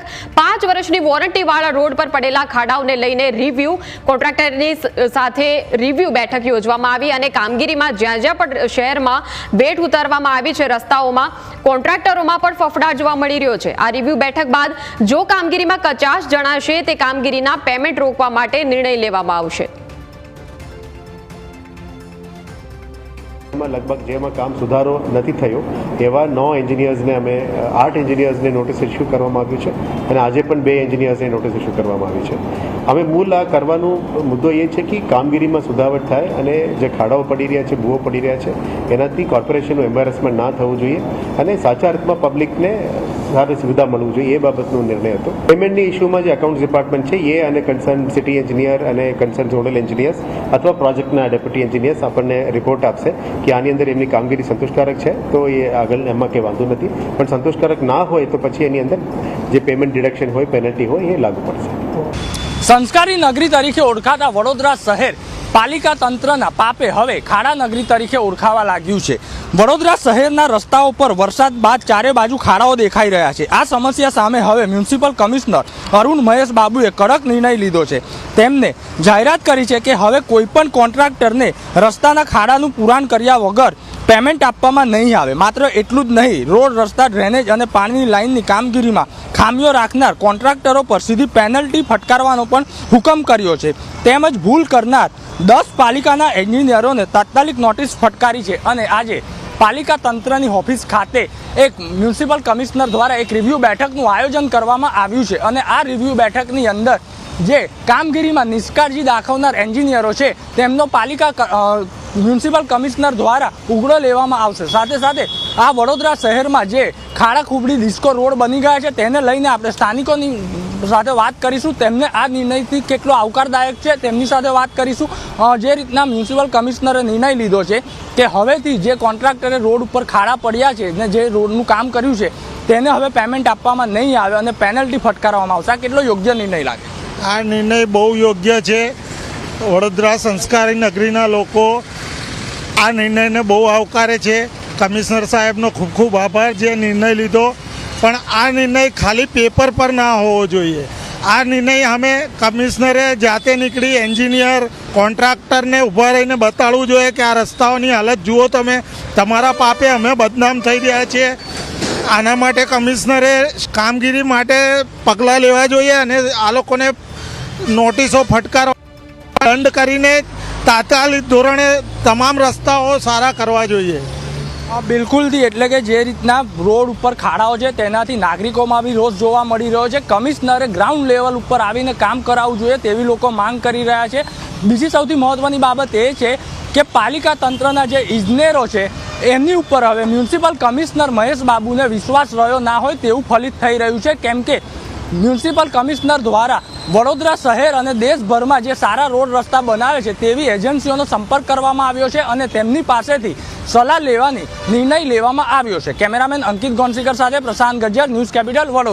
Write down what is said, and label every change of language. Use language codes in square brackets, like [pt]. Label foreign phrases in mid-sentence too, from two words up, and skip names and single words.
[gu] 5 વર્ષની વોરંટીવાળા રોડ પર પડેલા ખાડાઓને લઈને રિવ્યુ, કોન્ટ્રાક્ટરની સાથે રિવ્યુ બેઠક યોજવામાં આવી અને કામગીરીમાં જ્યાં જ્યાં પણ શહેરમાં વેઠ ઉતારવામાં આવી છે રસ્તાઓમાં કોન્ટ્રાક્ટરોમાં પણ ફફડાટ જોવા મળી રહ્યો છે। આ રિવ્યુ બેઠક બાદ જો કામગીરીમાં કચાશ જણાશે તે કામગીરીના પેમેન્ટ રોકવા માટે નિર્ણય લેવામાં આવશે। લગભગ જેમાં કામ સુધારો નહીં થયો એવા 9 એન્જિનિયર્સને અમે 8 એન્જિનિયર્સને [en] notice issue [gu] કરવામાં આવ્યું છે અને આજે પણ 2 એન્જિનિયર્સને [en] notice issue [gu] કરવામાં આવી છે। અમે મૂળ આ કરવાનો મુદ્દો એ છે કે કામગીરીમાં સુધારો થાય અને જે ખાડાઓ પડી રહ્યા છે, ભૂવો પડી રહ્યા છે એનાથી કોર્પોરેશનનું એમ્બેરેસમેન્ટ ના થવું જોઈએ અને સાચા અર્થમાં પબ્લિકને સારી સુવિધા મળવી જોઈએ એ બાબતનો નિર્ણય હતો। પેમેન્ટની ઇશ્યૂમાં જે [en] accounts department [gu] છે એ અને [en] concern city engineer [gu] અને [en] concern zonal engineers [gu] અથવા પ્રોજેક્ટના [en] deputy engineers [gu] આપણે રિપોર્ટ આપશે કે આની અંદર એમની કામગીરી સંતોષકારક છે તો એ આગળ એમાં કે વાંધો નથી, પણ સંતોષકારક ના હોય તો પછી એની અંદર જે પેમેન્ટ ડિડક્શન હોય, પેનલ્ટી હોય એ લાગુ પડશે। સંસ્કારી નગરી તરીકે ઓળખાતા વડોદરા શહેર પાલિકા તંત્રના પાપે હવે ખાડા નગરી તરીકે ઓળખાવા લાગ્યું છે। વડોદરા શહેરના રસ્તાઓ પર વરસાદ બાદ ચારે બાજુ ખાડાઓ દેખાઈ રહ્યા છે। આ સમસ્યા સામે હવે [en] municipal commissioner [gu] અરુણ મહેશ બાબુએ કડક નિર્ણય લીધો છે। તેમણે જાહેરાત કરી છે કે હવે કોઈપણ કોન્ટ્રાક્ટરને રસ્તાના ખાડાનું પુરાણ કર્યા વગર પેમેન્ટ આપવામાં નહીં આવે। માત્ર એટલું જ નહીં, રોડ, રસ્તા, ડ્રેનેજ અને પાણીની લાઇનની કામગીરીમાં ખામીઓ રાખનાર કોન્ટ્રાક્ટરો પર સીધી પેનલ્ટી ફટકારવાનો પણ હુકમ કર્યો છે। તેમજ ભૂલ કરનાર 10 પાલિકાના એન્જિનિયરોને તાત્કાલિક નોટિસ ફટકારી છે અને આજે પાલિકા તંત્રની ઑફિસ ખાતે એક [en] municipal commissioner [gu] દ્વારા એક રિવ્યૂ બેઠકનું આયોજન કરવામાં આવ્યું છે અને આ રિવ્યૂ બેઠકની અંદર જે કામગીરીમાં નિષ્કાળજી દાખવનાર એન્જિનિયરો છે તેમનો પાલિકા [en] municipal commissioner [gu] દ્વારા ઉઘડો લેવામાં આવશે। સાથે સાથે આ વડોદરા શહેરમાં જે ખાડા ખૂબડી ડિસ્કો રોડ બની ગયા છે તેને લઈને આપણે સ્થાનિકોની સાથે વાત કરીશું। તેમને આ નિર્ણયથી કેટલો આવકારદાયક છે તેમની સાથે વાત કરીશું। જે રીતના [en] municipal commissioner [gu] નિર્ણય લીધો છે કે હવેથી જે કૉન્ટ્રાક્ટરે રોડ પર ખાડા પડ્યા છે ને જે રોડનું કામ કર્યું છે તેને હવે પેમેન્ટ આપવામાં નહીં આવે અને પેનલ્ટી ફટકારવામાં આવશે। આ કેટલો યોગ્ય નિર્ણય લાગે? આ નિર્ણય બહુ યોગ્ય છે। વડોદરા સંસ્કારી નગરીના લોકો આ નિર્ણય ને બહુ આવકારે છે। કમિશ્નર સાહેબનો ખૂબ ખૂબ આભાર જે નિર્ણય લીધો, પણ આ નિર્ણય ખાલી પેપર પર ના હોવો જોઈએ। આ નિર્ણય હવે કમિશ્નરે જાતે નીકળી એન્જિનિયર કૉન્ટ્રાક્ટર ને ઊભા રહીને બતાડવું જોઈએ કે આ રસ્તાઓની હાલત જુઓ તમે, તમારા પાપે અમે બદનામ થઈ રહ્યા છે। આના માટે કમિશ્નરે કામગીરી માટે પગલાં લેવા જોઈએ અને આ લોકોને નોટિસો ફટકારો દંડ કરીને તાત્કાલિક ધોરણે તમામ રસ્તાઓ સારા કરવા જોઈએ। બિલકુલ થી એટલે કે જે રીતના રોડ પર ખાડાઓ છે તેનાથી નાગરિકોમાં બી રોજ જોવા મળી રહ્યો છે। કમિશ્નરે [en] ground level [gu] ઉપર આવીને કામ કરાવવું જોઈએ તેવી લોકો માંગ કરી રહ્યા છે। બીજી સૌથી મહત્વની બાબત એ છે કે પાલિકા તંત્રના જે ઇજનેરો છે એમની ઉપર હવે [en] municipal commissioner [gu] મહેશ બાબુને વિશ્વાસ રહ્યો ના હોય તેવું ફલિત થઈ રહ્યું છે। કેમ કે [en] municipal commissioner [gu] દ્વારા વડોદરા [hi] शहर और देशभर में [gu] સારા રોડ રસ્તા બનાવે છે તેવી એજન્સીઓનો સંપર્ક કરવામાં આવ્યો છે અને તેમની પાસેથી સલાહ લેવાનો નિર્ણય લેવામાં આવ્યો છે। કેમેરામેન અંકિત ગોંસીકર સાથે પ્રશાંત ગજ્જર, ન્યૂઝ કેપિટલ, વડોદરા।